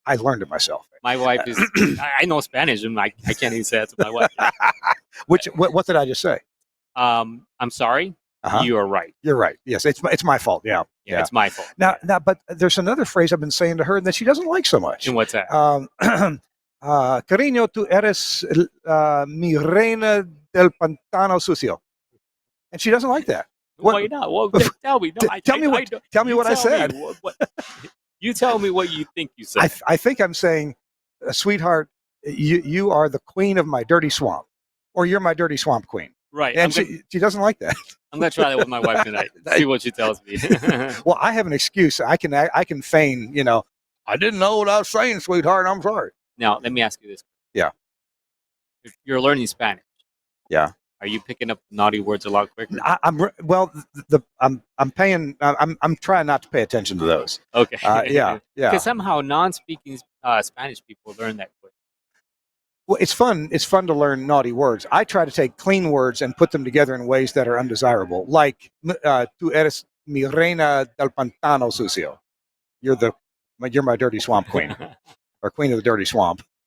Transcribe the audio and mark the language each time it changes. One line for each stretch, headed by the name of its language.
English: I learned it myself. My wife is. I know Spanish, and I can't even say that to my wife. What did I just say? I'm sorry. Uh-huh. You are right. You're right. Yes, it's my fault. Yeah, it's my fault. Now, but there's another phrase I've been saying to her that she doesn't like so much. And what's that?
Spanish: Cariño, tú eres mi reina del pantano sucio.
English: And she doesn't like that. Why not? Well, tell me. No, tell me what I said. You tell me what you think you said. I think I'm saying, sweetheart, you are the queen of my dirty swamp, or you're my dirty swamp queen. Right. And she doesn't like that. I'm going to try that with my wife tonight. See what she tells me. Well, I have an excuse. I can feign, I didn't know what I was saying, sweetheart. I'm sorry. Now, let me ask you this. Yeah. If you're learning Spanish. Yeah. Are you picking up naughty words a lot quicker? I'm trying not to pay attention to those. Okay. Yeah. Because somehow non-speaking Spanish people learn that quick. Well, it's fun. It's fun to learn naughty words. I try to take clean words and put them together in ways that are undesirable.
Spanish: Like, tú eres mi reina del pantano sucio.
English: You're my dirty swamp queen, or queen of the dirty swamp.